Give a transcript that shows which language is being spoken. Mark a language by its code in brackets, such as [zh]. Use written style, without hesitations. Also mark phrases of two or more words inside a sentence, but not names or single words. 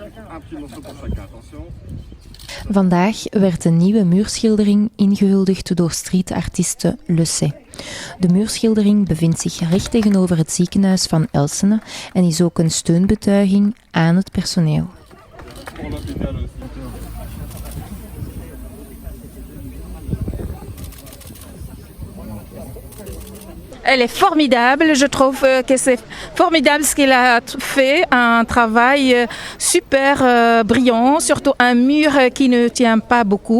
[nl] Vandaag werd een nieuwe muurschildering ingehuldigd door streetartieste Lucé. De muurschildering bevindt zich recht tegenover het ziekenhuis van Elsene en is ook een steunbetuiging aan het personeel. [fr] Elle est formidable, je trouve que c'est formidable ce qu'elle a fait, un travail super brillant, surtout un mur qui ne tient pas beaucoup.